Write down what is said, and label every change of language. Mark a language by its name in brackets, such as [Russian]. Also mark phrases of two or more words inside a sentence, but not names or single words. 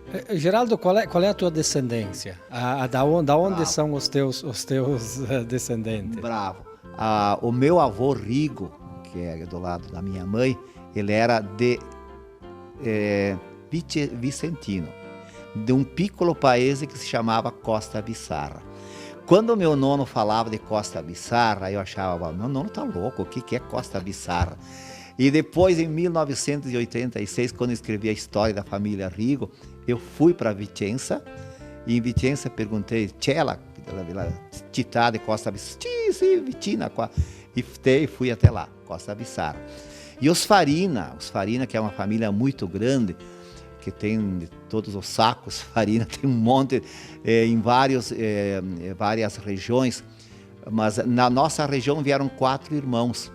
[Portuguese] Geraldo, qual é a tua descendência? Da onde são os teus descendentes? Bravo. O meu avô Rigo, que é do lado da minha mãe, ele era de Vicentino, de um [Italian] piccolo paese [Portuguese] que se chamava Costa Bizarra. Quando o meu nono falava de Costa Bizarra, eu achava, meu nono tá louco, o que é Costa Bizarra? E depois, em 1986, quando eu escrevi a história da família Rigo, eu fui para Vicenza, e em Vicenza perguntei, [Italian] c'è la città de [Portuguese] Costa Bizarra? Sim, [Italian] vicina qua. [Portuguese] E fui até lá, Costa Bizarra. E os Farina, que é uma família muito grande, que tem de todos os sacos, Farina tem um monte em várias regiões, mas na nossa região vieram 4 irmãos.